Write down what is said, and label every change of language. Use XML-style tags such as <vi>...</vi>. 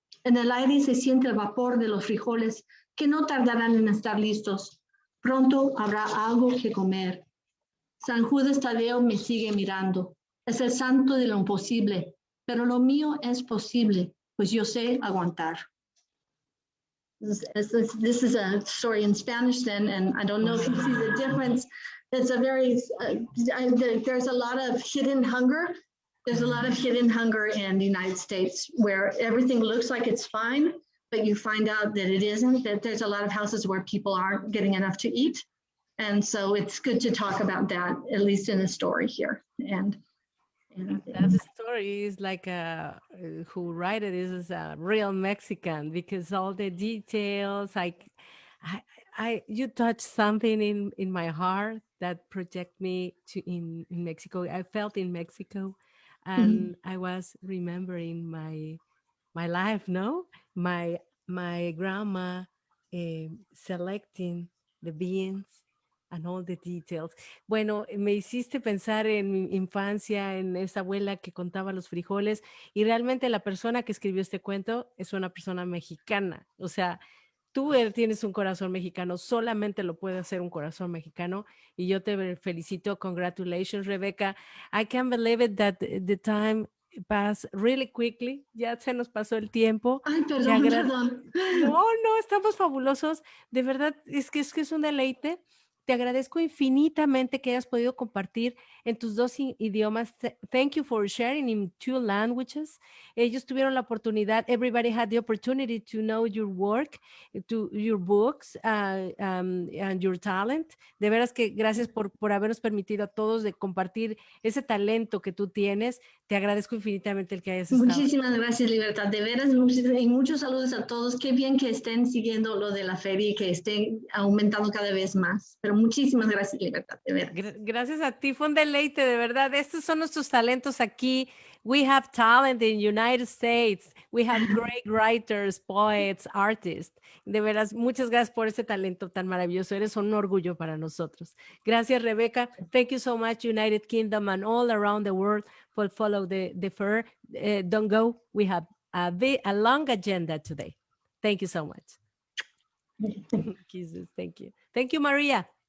<es>En el aire se siente el vapor de los frijoles que no tardarán en estar listos. Pronto habrá algo que comer. San Judas Tadeo me sigue mirando. Es el santo de lo imposible, pero lo mío es posible, pues yo sé aguantar.</es> <en>This is a story in Spanish then, and I don't know if you see the difference. It's a very, there's a lot of hidden hunger. There's a lot of hidden hunger in the United States where everything looks like it's fine, but you find out that it isn't, that there's a lot of houses where people aren't getting enough to eat. And so it's good to talk about that, at least in the story here. And that story is like who write it is a real Mexican, because all the details, you touched something in my heart that project me to in Mexico. I felt in Mexico, and I was remembering my life. No, my grandma selecting the beans and all the details.</en> <es>Bueno, me hiciste pensar en mi infancia, en esa abuela que contaba los frijoles, y realmente la persona que escribió este cuento es una persona mexicana. O sea, tú tienes un corazón mexicano, solamente lo puede hacer un corazón mexicano, y yo te felicito.</es> <en>Congratulations, Rebecca. I can't believe it that the time passed really quickly.</en> <es>Ya se nos pasó el tiempo. Ay, perdón. No, estamos fabulosos. De verdad, es que es un deleite. Te agradezco infinitamente que hayas podido compartir en tus dos idiomas.</es> <en>Thank you for sharing in 2 languages.</en> <es>Ellos tuvieron la oportunidad,</es> <en>everybody had the opportunity to know your work, to your books, and your talent.</en> <es>De veras que gracias por habernos permitido a todos de compartir ese talento que tú tienes. Te agradezco infinitamente el que hayas estado. Muchísimas gracias, Libertad. De veras, y muchos saludos a todos. Qué bien que estén siguiendo lo de la feria y que estén aumentando cada vez más. Pero muchísimas gracias, Libertad, de veras. Gracias a ti, fue un deleite, de verdad. Estos son nuestros talentos aquí.</es> <en>We have talent in the United States. We have great writers, poets, artists.</en> <es>De veras, muchas gracias por ese talento tan maravilloso. Eres un orgullo para nosotros. Gracias, Rebecca.</es> <en>Thank you so much, United Kingdom and all around the world, for follow the fair. Don't go. We have a long agenda today. Thank you so much. Kisses. Thank you. Thank you, Maria.</en>